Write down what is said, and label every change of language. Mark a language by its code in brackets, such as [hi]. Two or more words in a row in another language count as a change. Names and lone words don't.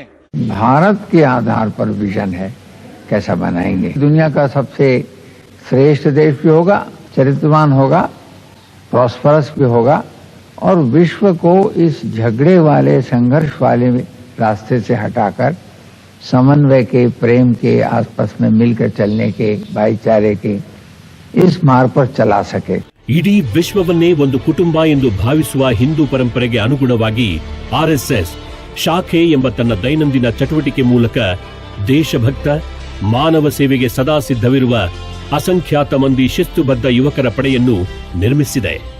[hi] भारत के आधार पर विजन है, कैसा बनाएंगे, दुनिया का सबसे श्रेष्ठ देश भी होगा, चरित्रवान होगा, प्रॉस्परस भी होगा और विश्व को इस झगड़े वाले संघर्ष वाले रास्ते से हटाकर समन्वय के, प्रेम के, आपस में मिलकर चलने के, भाईचारे के इस मार्ग पर चला सके। [kn] ಇಡೀ ವಿಶ್ವವನ್ನೇ ಒಂದು ಕುಟುಂಬ ಎಂದು ಭಾವಿಸುವ ಹಿಂದೂ ಪರಂಪರೆಗೆ ಅನುಗುಣವಾಗಿ ಆರ್ಎಸ್ಎಸ್ ಶಾಖೆ ಎಂಬ ತನ್ನ ದೈನಂದಿನ ಚಟುವಟಿಕೆ ಮೂಲಕ ದೇಶಭಕ್ತ, ಮಾನವ ಸೇವೆಗೆ ಸದಾ ಸಿದ್ಧವಿರುವ ಅಸಂಖ್ಯಾತ ಮಂದಿ ಶಿಸ್ತುಬದ್ಧ ಯುವಕರ ಪಡೆಯನ್ನು ನಿರ್ಮಿಸಿದೆ.